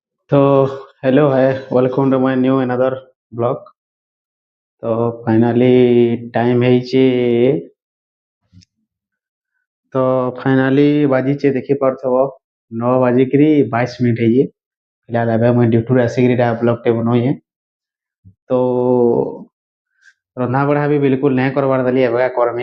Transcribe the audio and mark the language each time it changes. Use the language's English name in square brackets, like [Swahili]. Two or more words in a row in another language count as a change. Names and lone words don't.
[English] तो हेलो है, welcome to my new another blog. [Odia] ତ ଫାଇନାଲି ଟାଇମ୍ ହେଇଛି। ତ ଫାଇନାଲି ବାଜିଛେ ଦେଖିପାରୁଥିବ 9:22 ହେଇଛି। फिलहाल ଏବେ ମୁଇଁ ଡ୍ୟୁଟିରୁ ଆସିକିରି ଏଇଟା ବ୍ଲଗ୍ଟେ ବନଉଛେ। ତ ରନ୍ଧା ବଢ଼ା ବି ବିଲକୁଲ ନାଇଁ କରବାର ଦେଲି, ଏବେକା କରମି।